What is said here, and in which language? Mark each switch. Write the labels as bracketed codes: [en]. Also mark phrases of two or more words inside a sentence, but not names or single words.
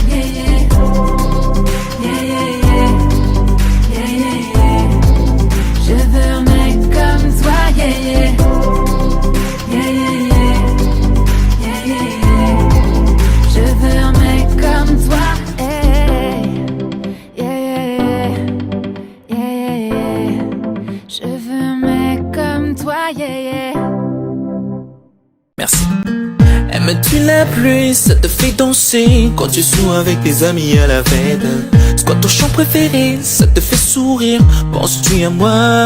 [en] Yeah, yeah, yeah, yeah, yeah, yeah, yeah. [fr] Je veux un mec comme toi, [en] yeah, yeah, yeah, yeah, yeah, yeah, yeah, yeah. [fr] Je veux un mec comme toi, [en] hey, yeah, yeah, yeah, yeah, yeah. [fr] Je veux un mec comme toi, [en] yeah, yeah. [fr] Merci. Aimes-tu la pluie, ça te fait danser quand tu joues avec tes amis à la fête. C'est quoi ton chant préféré, ça te fait sourire, penses-tu à moi?